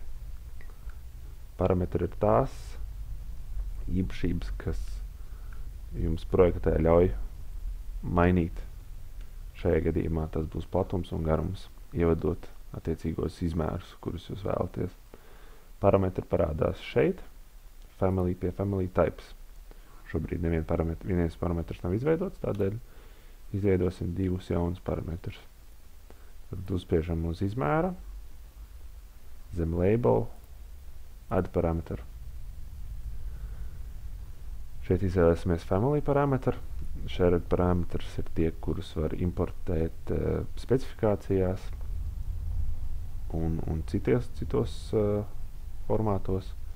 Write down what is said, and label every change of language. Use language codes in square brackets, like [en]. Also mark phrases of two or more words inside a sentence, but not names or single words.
[lv] Parametri ir tās īpašības, kas jums projektē ļauj mainīt. Šajā gadījumā tas būs platums un garums, ievedot attiecīgos izmērus, kurus jūs vēlaties. Parametri parādās šeit, family pie [en] family types. [lv] Šobrīd viens parametrs nav izveidots, tādēļ izveidosim 2 jaunus parametrus. Tad uzspiežam uz izmēra, zem label, add parametru. Šeit izvēlēsimies family parametru. Shared parametrs ir tie, kurus var importēt specifikācijās un citos formātos.